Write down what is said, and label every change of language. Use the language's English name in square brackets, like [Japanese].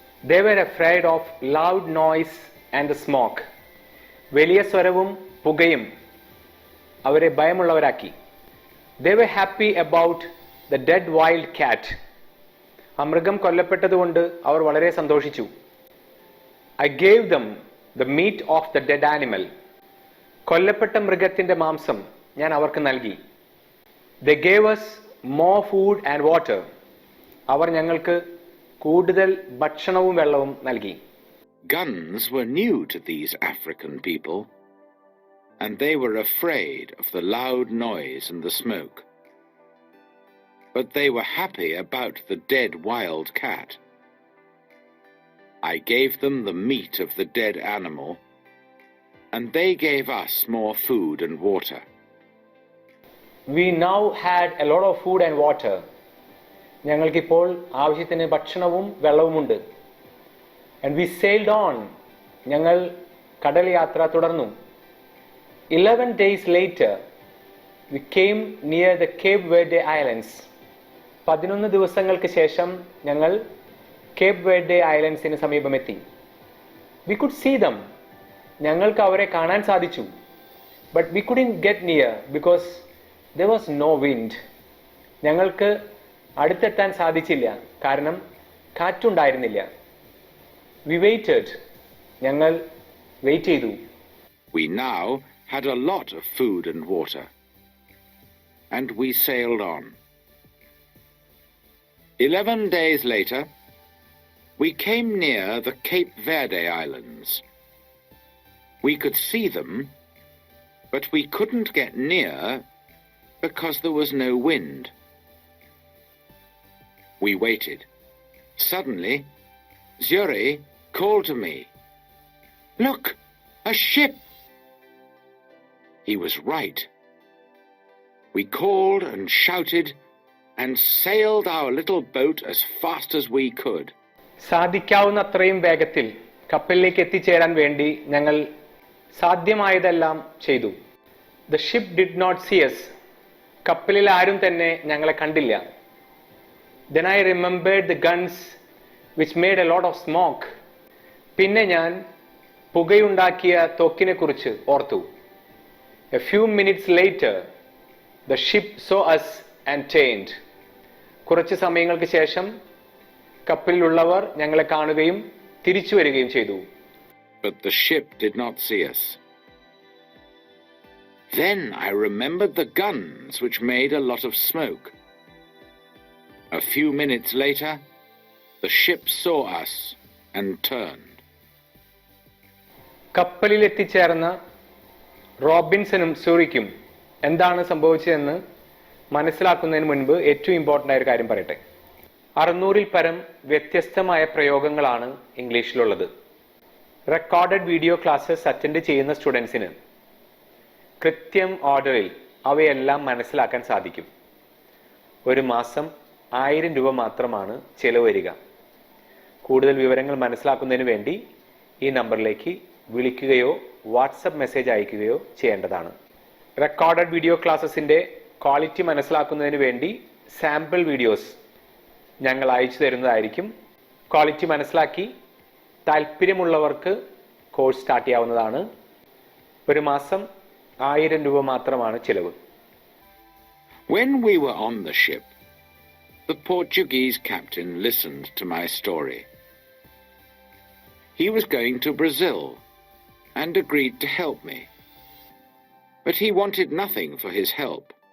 [English] They were afraid of loud noise and the smoke. [Malayalam] വലിയ സ്വരവും പുകയും അവരെ ഭയമുള്ളവരാക്കി. [English] They were happy about the dead wild cat. [Malayalam] ആ മൃഗം കൊല്ലപ്പെട്ടതുകൊണ്ട് അവർ വളരെ സന്തോഷിച്ചു. [English] I gave them the meat of the dead animal. [Malayalam] കൊല്ലപ്പെട്ട മൃഗത്തിന്റെ മാംസം ഞാൻ അവർക്ക് നൽകി. [English] They gave us more food and water. [Malayalam] അവർ ഞങ്ങൾക്ക് കൂടുതൽ ഭക്ഷണവും വെള്ളവും നൽകി. [English] Guns were new to these African people, and they were afraid of the loud noise and the smoke. But they were happy about the dead wild cat. I gave them the meat of the dead animal, and they gave us more food and water. We now had a lot of food and water. [Malayalam] ഞങ്ങൾക്കിപ്പോൾ ആവശ്യത്തിന് ഭക്ഷണവും വെള്ളവുമുണ്ട്. [English] And we sailed on. [Malayalam] ഞങ്ങൾ കടൽ യാത്ര തുടർന്നു. [English] 11 days later, we came near the Cape Verde Islands. [Malayalam] 11 ദിവസങ്ങൾക്ക് ശേഷം ഞങ്ങൾ Cape Verde ഐലൻഡ്സിന് സമീപമെത്തി. [English] We could see them. [Malayalam] ഞങ്ങൾക്ക് അവരെ കാണാൻ സാധിച്ചു. [English] But we couldn't get near because there was no wind. [Malayalam] ഞങ്ങൾക്ക് അടുത്തെത്താൻ സാധിച്ചില്ല കാരണം കാറ്റുണ്ടായിരുന്നില്ല. [English] We waited. [Malayalam] ഞങ്ങൾ വെയിറ്റ് ചെയ്തു. [English] We now had a lot of food and water, and we sailed on. 11 days later, we came near the Cape Verde Islands. We could see them, but we couldn't get near because there was no wind. We waited. Suddenly, Zuri called to me, "Look, a ship!" He was right. We called and shouted and sailed our little boat as fast as we could. [Malayalam] സാധിക്കാവുന്നത്രയും വേഗത്തിൽ കപ്പലിലേക്ക് എത്തിച്ചേരാൻ വേണ്ടി ഞങ്ങൾ സാധ്യമായതെല്ലാം ചെയ്തു. [English] The ship did not see us. [Malayalam] കപ്പലിൽ ആരും തന്നെ ഞങ്ങളെ കണ്ടില്ല. [English] Then I remembered the guns which made a lot of smoke. [Malayalam] പിന്നെ ഞാൻ പുകയുണ്ടാക്കിയ തോക്കിനെ കുറിച്ച് ഓർത്തു. [English] A few minutes later, the ship saw us and turned. [Malayalam] കുറച്ച് സമയങ്ങൾക്ക് ശേഷം കപ്പലിലുള്ളവർ ഞങ്ങളെ കാണുകയും തിരിച്ചു വരികയും ചെയ്തു. [English] But the ship did not see us. Then I remembered the guns which made a lot of smoke. A few minutes later, the ship saw us and turned. [Malayalam] കപ്പലിൽ എത്തിച്ചേർന്ന റോബിൻസനും സൂറിക്കും എന്താണ് സംഭവിച്ചതെന്ന് മനസ്സിലാക്കുന്നതിന് മുൻപ് ഏറ്റവും ഇമ്പോർട്ടൻ്റ് ആയ ഒരു കാര്യം പറയട്ടെ. 600-ൽ പരം വ്യത്യസ്തമായ പ്രയോഗങ്ങളാണ് ഇംഗ്ലീഷിലുള്ളത്. റെക്കോർഡഡ് വീഡിയോ ക്ലാസ്സസ് അറ്റൻഡ് ചെയ്യുന്ന സ്റ്റുഡൻസിന് കൃത്യം ഓർഡറിൽ അവയെല്ലാം മനസ്സിലാക്കാൻ സാധിക്കും. ഒരു മാസം 1000 രൂപ മാത്രമാണ് ചെലവ് വരിക. കൂടുതൽ വിവരങ്ങൾ മനസ്സിലാക്കുന്നതിന് വേണ്ടി ഈ നമ്പറിലേക്ക് വിളിക്കുകയോ വാട്സപ്പ് മെസ്സേജ് അയക്കുകയോ ചെയ്യേണ്ടതാണ്. റെക്കോർഡഡ് വീഡിയോ ക്ലാസ്സസിൻ്റെ ക്വാളിറ്റി മനസ്സിലാക്കുന്നതിന് വേണ്ടി സാമ്പിൾ വീഡിയോസ് ഞങ്ങൾ അയച്ചു തരുന്നതായിരിക്കും. ക്വാളിറ്റി മനസ്സിലാക്കി താല്പര്യമുള്ളവർക്ക് കോഴ്സ് സ്റ്റാർട്ട് ചെയ്യാവുന്നതാണ്. ഒരു മാസം 1000 രൂപ മാത്രമാണ് ചിലവ്. [English] When we were on the ship, the Portuguese captain listened to my story. He was going to Brazil and agreed to help me. But he wanted nothing for his help.